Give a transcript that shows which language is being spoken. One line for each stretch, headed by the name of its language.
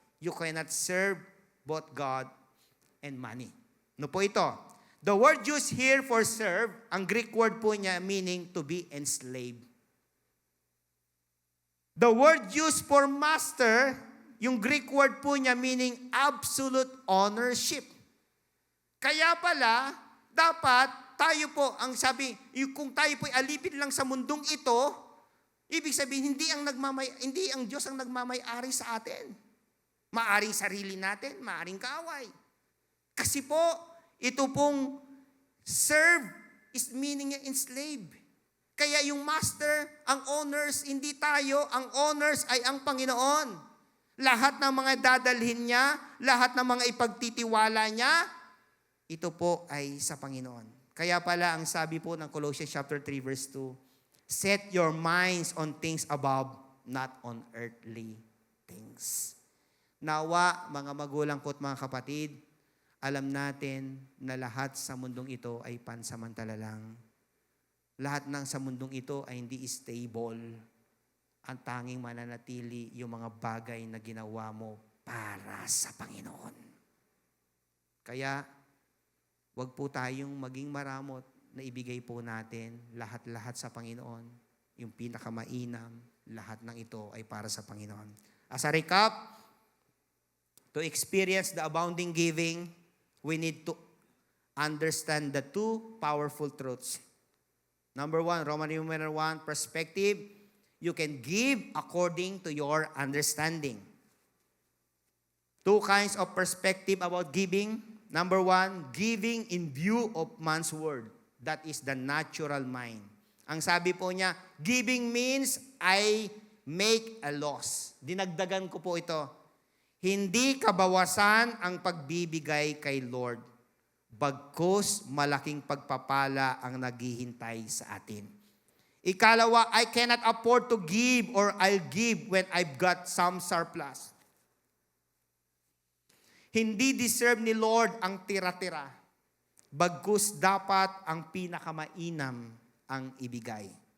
English: You cannot serve both God and money.
Filipino: No po ito?
English: The word used here for serve,
Filipino: ang Greek word po niya
English: meaning to be enslaved. The word used for master,
Filipino: yung Greek word po niya
English: meaning absolute ownership.
Filipino: Kaya pala, dapat tayo po, ang sabi, kung tayo po'y alipin lang sa mundong ito, ibig sabihin, hindi ang Diyos ang nagmamay-ari sa atin. Maaring sarili natin, maaring kaaway. Kasi po, ito pong serve is meaning niya enslave. Kaya yung master, ang owners, hindi tayo, ang owners ay ang Panginoon. Lahat ng mga dadalhin niya, lahat ng mga ipagtitiwala niya, ito po ay sa Panginoon. Kaya pala ang sabi po ng
English: Colossians chapter 3 verse 2, set your minds on things above, not on earthly things.
Filipino: Nawa, mga magulang ko at mga kapatid, alam natin na lahat sa mundong ito ay pansamantala lang. Lahat ng sa mundong ito ay hindi stable. Ang tanging mananatili yung mga bagay na ginawa mo para sa Panginoon. Kaya, wag po tayong maging maramot na ibigay po natin lahat-lahat sa Panginoon. Yung pinakamainam, lahat ng ito ay para sa Panginoon.
English: As a recap, to experience the abounding giving, we need to understand the two powerful truths. Number 1, Roman numeral 1, perspective. You can give according to your understanding. Two kinds of perspective about giving. Number 1, giving in view of man's word. That is the natural mind.
Filipino: Ang sabi po niya,
English: giving means I make a loss.
Filipino: Dinagdagan ko po ito. Hindi kabawasan ang pagbibigay kay Lord. Bagkus malaking pagpapala ang naghihintay sa atin.
English: Ikalawa, I cannot afford to give or I'll give when I've got some surplus.
Filipino: Hindi deserve ni Lord ang tira-tira. Bagkus dapat ang pinakamainam ang ibigay.